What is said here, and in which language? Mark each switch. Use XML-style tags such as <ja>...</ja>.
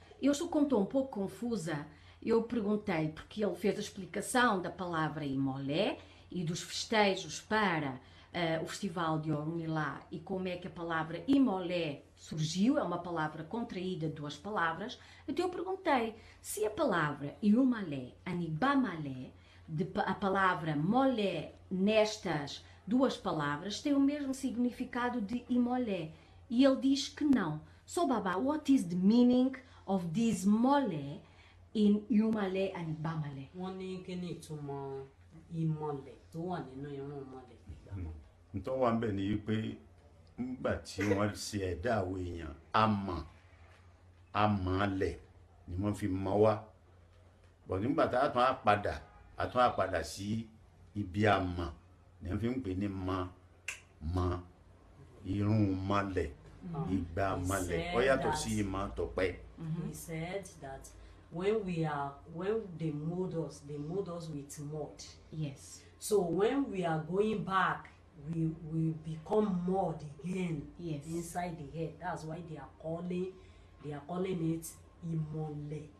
<pt>Eu estou como estou um pouco confusa. Eu perguntei porque ele fez a explicação da palavra Imolé e dos festejos para o Festival de Orumilá e como é que a palavra Imolé surgiu. É uma palavra contraída de duas palavras. Então eu perguntei se a palavra Irumalé, Anibamalé, a palavra Molé nestas duas palavras tem o mesmo significado de Imolé. E ele diz que não.</pt> <en>So Baba, what is the meaning of this Molé in Irumalé and Ibamalé?</en> <yo>Wọ́n ní kí ni ìtumọ̀ ìmọ̀lẹ̀ tó wà nínú irun mọlẹ̀ ìgbà mọ́. Ntọ́ wà ń bẹ̀ ni wípé nígbà tí wọ́n ṣe ẹ̀dá àwọn èèyàn amọ̀lẹ̀ ni wọ́n fi mọ̀ wá. Bọ̀ nígbà tá a tún á padà sí ibi àmọ̀ ni wọ́n fi ń pè ní mọ̀ irun mọlẹ̀, ìgbà mọlẹ̀. Ó yàtọ̀ sí ìmọ̀ tọ̀pẹ́.</yo> <en>He said that when they mold us with mud. Yes. So when we are going back, we become mud again. Yes. Inside the head. That's why they are calling it Imole.</en>